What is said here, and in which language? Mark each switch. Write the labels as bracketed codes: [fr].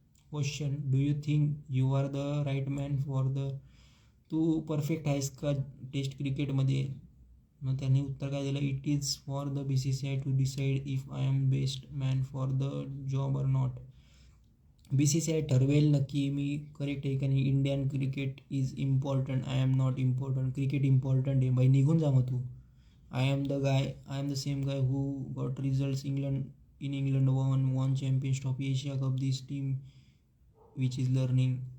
[en] question, do you think you are the right man for the, [mr] Tu perfect आहेस का taste क्रिकेटमध्ये? मग त्यांनी उत्तर काय दिलं, [en] It is for the BCCI to decide if I am best man for the job or not. [mr] BCCI ठरवेल नक्की मी करेक्ट आहे का नाही. [en] Indian cricket is important, I am not important. [mr] Cricket important आहे बाई, निघून जा मग तू. [en] I am the same guy who got results England won Champions Trophy, Asia Cup, this team which is learning.